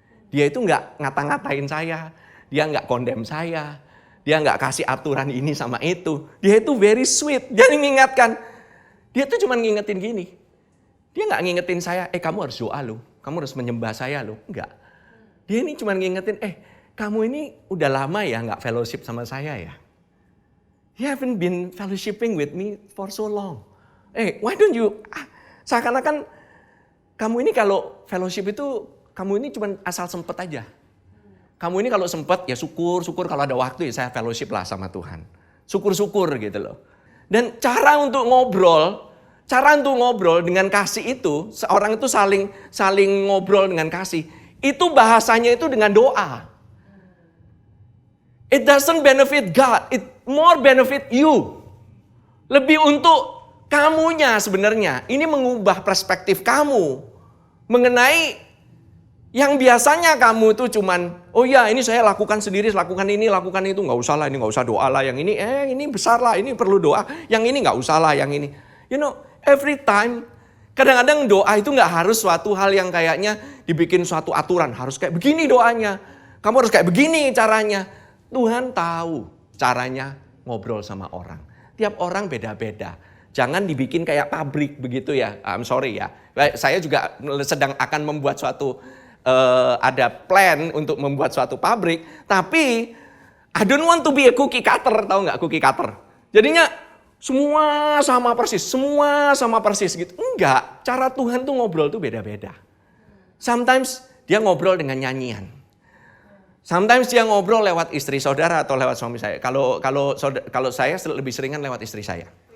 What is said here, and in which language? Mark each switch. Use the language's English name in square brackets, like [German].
[Indonesian] Dia itu nggak ngata-ngatain saya, dia nggak kondem saya, dia nggak kasih aturan ini sama itu. Dia itu [English] very sweet, [Indonesian] dia mengingatkan. Dia tuh cuma ngingetin gini. Dia nggak ngingetin saya, kamu harus doa loh, kamu harus menyembah saya loh. Enggak. Dia ini cuma ngingetin, kamu ini udah lama ya nggak fellowship sama saya ya. [English] You haven't been fellowshipping with me for so long. Why don't you, [Indonesian] seakan-akan kamu ini kalau fellowship itu, kamu ini cuma asal sempet aja. Kamu ini kalau sempet ya syukur kalau ada waktu ya saya fellowship lah sama Tuhan. Syukur-syukur gitu loh. Dan cara untuk ngobrol dengan kasih itu, seorang itu saling ngobrol dengan kasih, itu bahasanya itu dengan doa. [English] It doesn't benefit God, it more benefit you. [Indonesian] Lebih untuk kamunya sebenarnya. Ini mengubah perspektif kamu mengenai yang biasanya kamu itu cuman, oh ya ini saya lakukan sendiri, lakukan ini, lakukan itu, nggak usah lah, ini nggak usah doa lah, yang ini besar lah, ini perlu doa, yang ini nggak usah lah, yang ini. [English] You know, every time, [Indonesian] kadang-kadang doa itu nggak harus suatu hal yang kayaknya dibikin suatu aturan, harus kayak begini doanya, kamu harus kayak begini caranya. Tuhan tahu caranya ngobrol sama orang. Tiap orang beda-beda. Jangan dibikin kayak pabrik begitu ya. [English] I'm sorry [Indonesian] ya. Saya juga sedang akan membuat suatu ada plan untuk membuat suatu pabrik. Tapi [English] I don't want to be a cookie cutter, [Indonesian] tahu nggak [English] cookie cutter? [Indonesian] Jadinya semua sama persis gitu. Enggak, cara Tuhan tuh ngobrol tuh beda-beda. [English] Sometimes [Indonesian] dia ngobrol dengan nyanyian. [English] Sometimes [Indonesian] dia ngobrol lewat istri saudara atau lewat suami saya. Kalau saya lebih seringan lewat istri saya.